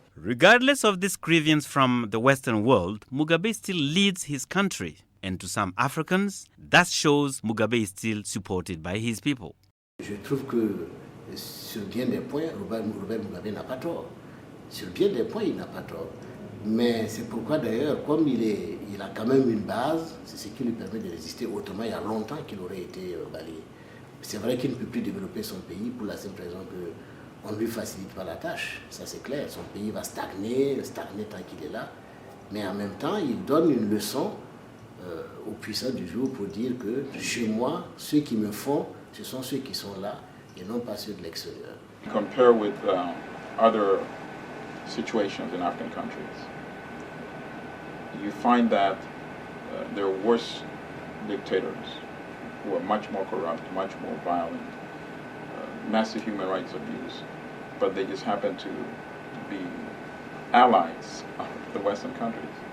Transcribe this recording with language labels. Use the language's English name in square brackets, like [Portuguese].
[English] Regardless of this grievance from the Western world, Mugabe still leads his country. And to some Africans, that shows Mugabe is still supported by his people. [French] Je trouve que sur bien des points, Robert Mugabe n'a pas tort. Sur bien des points, il n'a pas tort. Mais c'est pourquoi d'ailleurs, comme il a quand même une base, c'est ce qui lui permet de résister. Autrement, il y a longtemps qu'il aurait été balayé. C'est vrai qu'il ne peut plus développer son pays pour la simple raison qu'on ne lui facilite pas la tâche. Ça c'est clair, son pays va stagner tant qu'il est là. Mais en même temps, il donne une leçon aux puissants du jour pour dire que chez moi, ceux qui me font, ce sont ceux qui sont là et non pas ceux de l'extérieur. [English] Compare with other situations in African countries, you find that there are worse dictators who are much more corrupt, much more violent, massive human rights abuse, but they just happen to be allies of the Western countries.